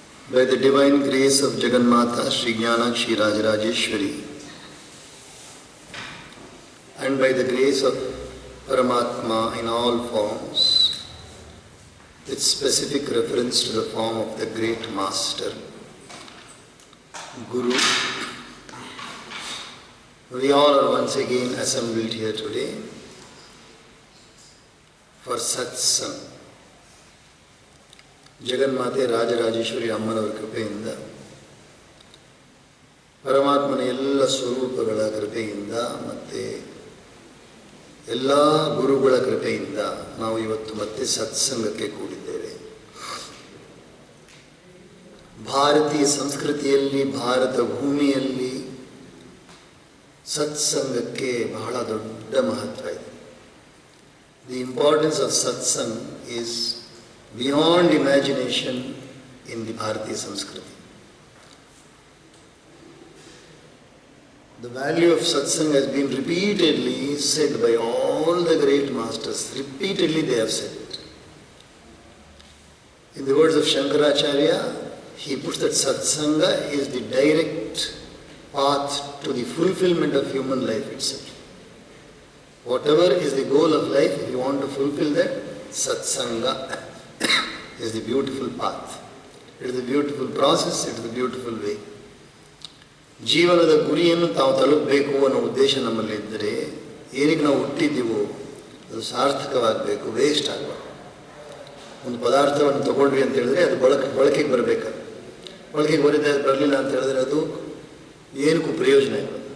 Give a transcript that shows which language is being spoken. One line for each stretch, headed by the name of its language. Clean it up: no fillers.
English: By the divine grace of Jagannatha Sri Gyanakshi Rajarajeshwari and by the grace of Paramatma in all forms, with specific reference to the form of the great master, Guru, we all are once again assembled here today for satsang.
Kannada: ಜಗನ್ಮಾತೆ ರಾಜರಾಜೇಶ್ವರಿ ಅಮ್ಮನವರ ಕೃಪೆಯಿಂದ, ಪರಮಾತ್ಮನ ಎಲ್ಲ ಸ್ವರೂಪಗಳ ಕೃಪೆಯಿಂದ ಮತ್ತು ಎಲ್ಲ ಗುರುಗಳ ಕೃಪೆಯಿಂದ ನಾವು ಇವತ್ತು ಮತ್ತೆ ಸತ್ಸಂಗಕ್ಕೆ ಕೂಡಿದ್ದೇವೆ. ಭಾರತೀಯ ಸಂಸ್ಕೃತಿಯಲ್ಲಿ, ಭಾರತ ಭೂಮಿಯಲ್ಲಿ ಸತ್ಸಂಗಕ್ಕೆ ಬಹಳ ದೊಡ್ಡ ಮಹತ್ವ ಇದೆ.
English: The importance of satsang is beyond imagination in the Bharatiya Sanskriti. The value of satsang has been repeatedly said by all the great masters. Repeatedly they have said it. In the words of Shankaracharya, he puts that satsanga is the direct path to the fulfillment of human life itself. Whatever is the goal of life, if you want to fulfill that, satsanga is the beautiful path. It is the beautiful process, it is the beautiful way.
Kannada: ಜೀವನದ ಗುರಿಯನ್ನು ತಾವು ತಲುಪಬೇಕು ಅನ್ನೋ ಉದ್ದೇಶ ನಮ್ಮಲ್ಲಿ ಇದ್ದರೆ, ಏನಕ್ಕೆ ನಾವು ಹುಟ್ಟಿದ್ದೀವೋ ಅದು ಸಾರ್ಥಕವಾಗಬೇಕು, ವೇಸ್ಟ್ ಆಗಬಾರ್ದು. ಒಂದು ಪದಾರ್ಥವನ್ನು ತಗೊಂಡ್ವಿ ಅಂತ ಹೇಳಿದ್ರೆ ಅದು ಬಳಕೆಗೆ ಬರಬೇಕು. ಬಳಕೆಗೆ ಬರಲಿಲ್ಲ ಅಂತ ಹೇಳಿದ್ರೆ ಅದು ಏನಕ್ಕೂ ಪ್ರಯೋಜನ ಇಲ್ಲ.